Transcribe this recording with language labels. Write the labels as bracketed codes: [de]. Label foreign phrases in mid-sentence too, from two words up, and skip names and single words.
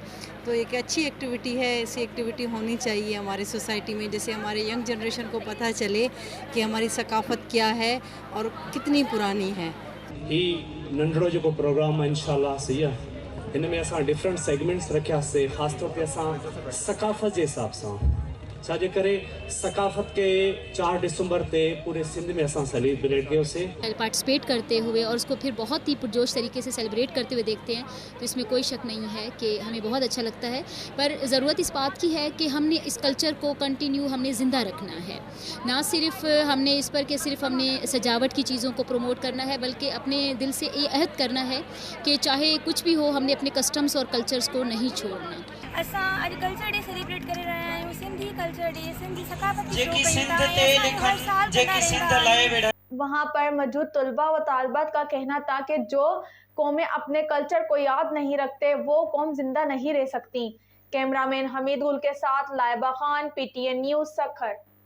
[ur] تو ایک اچھی ایکٹیویٹی ہے، ایسی ایکٹیویٹی ہونی چاہیے ہماری سوسائٹی میں، جیسے ہمارے [en] young generation [ur] کو پتا چلے کہ ہماری ثقافت کیا ہے اور کتنی پرانی ہے. [sd] ही नंढड़ो जो प्रोग्राम [ur] ہے ان شاء اللہ صحیح ہے, [sd] इनमें असां [en] different segments [sd] रखियासीं, [ur] خاص طور پہ [sd] असां [ur] ثقافت کے حساب [sd] सां छाजे करे [ur] ثقافت کے [sd] 4 दिसंबर ते पूरे सिंध में असां सेलिब्रेट कयोसीं। [ur] پارٹیسپیٹ کرتے ہوئے اور اس کو پھر بہت ہی پرجوش طریقے سے سیلیبریٹ کرتے ہوئے دیکھتے ہیں، تو اس میں کوئی شک نہیں ہے کہ ہمیں بہت اچھا لگتا ہے. پر ضرورت اس بات کی ہے کہ ہم نے اس کلچر کو کنٹینیو ہم نے زندہ رکھنا ہے. نہ صرف ہم نے اس پر کہ صرف ہم نے سجاوٹ کی چیزوں کو پروموٹ کرنا ہے، بلکہ اپنے دل سے یہ عہد کرنا ہے کہ چاہے کچھ بھی ہو، ہم نے اپنے کسٹمز اور کلچرز کو نہیں چھوڑنا. [sd] असां अॼु [en] कल्चर डे [sd] सेलिब्रेट करे रहिया आहियूं, सिंधी [en] कल्चर डे, [sd] सिंधी सकाफ़ती [ur] وہاں پر موجود طلبہ و طالبات کا کہنا تھا کہ جو قومیں اپنے کلچر کو یاد نہیں رکھتے وہ قوم زندہ نہیں رہ سکتی. کیمرہ مین حمید گل کے ساتھ لائبہ خان، پی ٹی این نیوز سکھر.